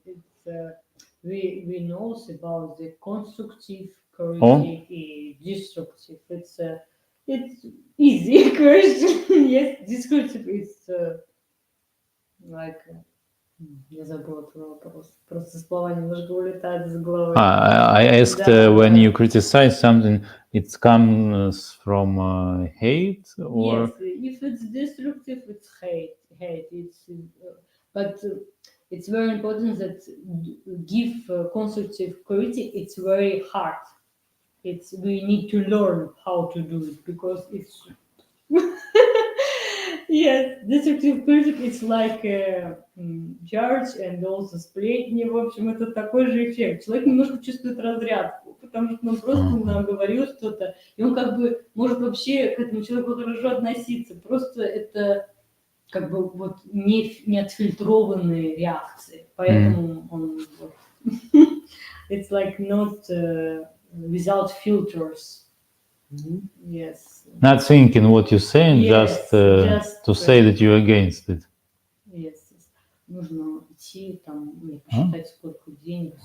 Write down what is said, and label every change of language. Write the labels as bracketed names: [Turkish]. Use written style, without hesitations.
[English] It's we knows about the constructive critic and destructive. It's easy question. Yes, descriptive is like [Russian] я забыла твой вопрос. Просто слова немножко улетают из головы. [English] I asked [Russian] Да, [English] when [Russian] да. [English] you criticize something, it comes from hate or Yes, if it's destructive, it's hate. It's but it's very important that give constructive critique. It's very hard. It's we need to learn how to do it because it's yes, destructive critic. It's like judge and also сплетни. [Russian] В общем, это такой же эффект. Человек немножко чувствует разрядку, потому что он просто нам говорил что-то, и он как бы может вообще к этому человеку хорошо относиться. Просто это как бы вот не отфильтрованные реакции, поэтому он вот, [English] it's like not without filters. Yes. not thinking what you're saying, Yes, just to say that you're against it. Yes. [Russian] Нужно идти там и посчитать, сколько денег.